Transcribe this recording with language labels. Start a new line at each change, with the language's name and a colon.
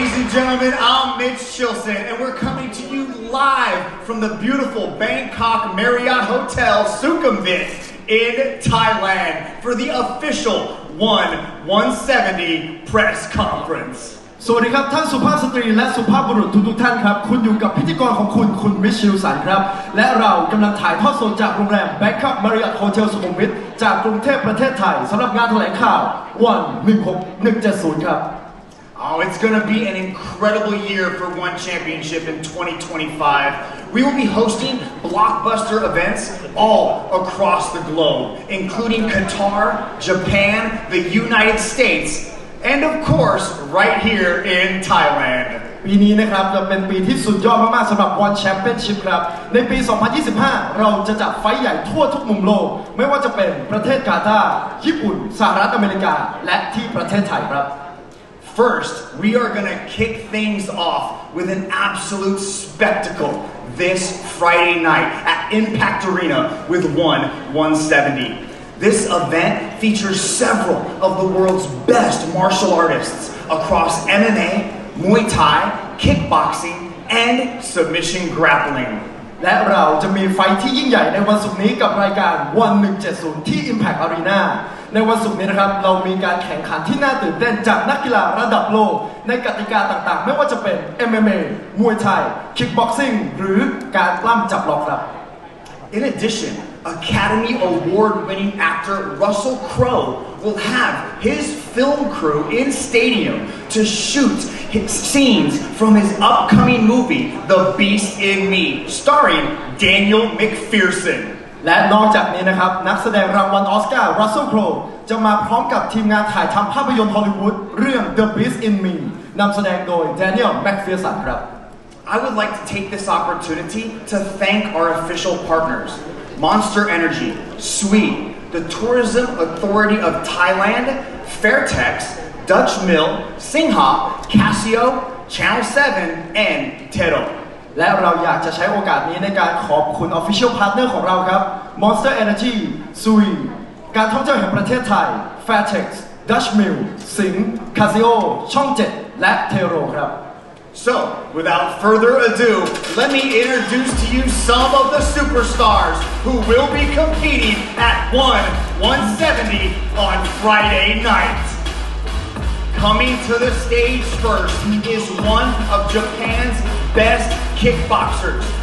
English: gentlemen, I'm Mitch Chilson, and we're coming to you live from the beautiful Bangkok Marriott Hotel Sukhumvit in Thailand for the official 170 press conference.
Thai: สวัสดีครับท่านสุภาพสตรีและสุภาพบุรุษทุกท่านครับคุณอยู่กับพิธีกรของคุณมิชชิลสันครับและเรากำลังถ่ายทอดสดจากโรงแรม Bangkok Marriott Hotel สุขุมวิทจากกรุงเทพประเทศไทยสำหรับงานแถลงข่าว 16170 ครับ
English: Oh, it's going to be an incredible year for One Championship in 2025. We will be hosting blockbuster events all across the globe, including Qatar, Japan, the United States, and of course, right here in Thailand.
Thai: ปีนี้นะครับจะเป็นปีที่สุดยอดมากๆสำหรับ One Championship ครับในปี 2025 เราจะจัดไฟท์ใหญ่ทั่วทุกมุมโลกไม่ว่าจะเป็นประเทศกาตาร์ญี่ปุ่นสหรัฐอเมริกาและที่ประเทศไทยครับ
English: First, we are going to kick things off with an absolute spectacle this Friday night at Impact Arena with 170. This event features several of the world's best martial artists across MMA, Muay Thai, kickboxing, and submission grappling.
Thai: และเราจะมีไฟท์ที่ยิ่งใหญ่ในวันศุกร์นี้กับรายการ1170ที่ Impact Arena ในวันศุกร์นี้นะครับเรามีการแข่งขันที่น่าตื่นเต้นจากนักกีฬาระดับโลกในกติกาต่างๆไม่ว่าจะเป็น MMA มวยไทย Kickboxing หรือการปล้ำจับล็อกครับ
English: In addition, Academy Award-winning actor Russell Crowe will have his film crew in stadium to shoot scenes from his upcoming movie, The Beast in Me, starring Daniel McPherson.
Thai: และนอกจากนี้นะครับนักแสดงรางวัลออสการ์ Russell Crowe จะมาพร้อมกับทีมงานถ่ายทำภาพยนตร์ฮอลลีวูดเรื่อง The Beast in Me นำแสดงโดย Daniel McPherson ครับ
English: I would like to take this opportunity to thank our official partners, Monster Energy, Sweet, the Tourism Authority of Thailand, Fairtex, Dutch Mill, Singha, Casio, Channel 7, and Tero.
Thai: และเราอยากจะใช้โอกาสนี้ในการขอบคุณ Official Partner ของเราครับ Monster Energy, Sui การท่องเที่ยวแห่งประเทศไทย Fairtex, Dutch Mill, Sing, Casio, ช่อง 7 และ Tero ครับ
English: So, without further ado, let me introduce to you some of the superstars who will be competing at 170 on Friday night. Coming to the stage first is one of Japan's best kickboxers.